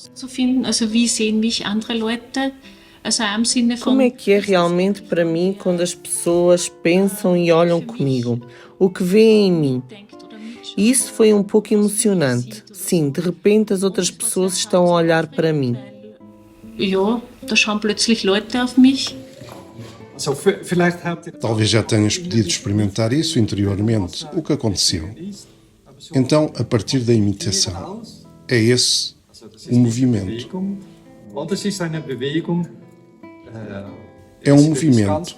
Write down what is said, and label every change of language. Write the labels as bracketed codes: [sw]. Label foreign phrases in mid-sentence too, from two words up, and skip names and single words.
[pt] Como é que é realmente para mim quando as pessoas pensam e olham comigo? O que veem em mim? E isso foi um pouco emocionante. Sim, de repente as outras pessoas estão a olhar para mim. [de] Da schauen plötzlich Leute auf mich. [pt] Talvez já tenhas podido experimentar isso interiormente, o que aconteceu. Então, a partir da imitação, é esse o movimento. É um movimento.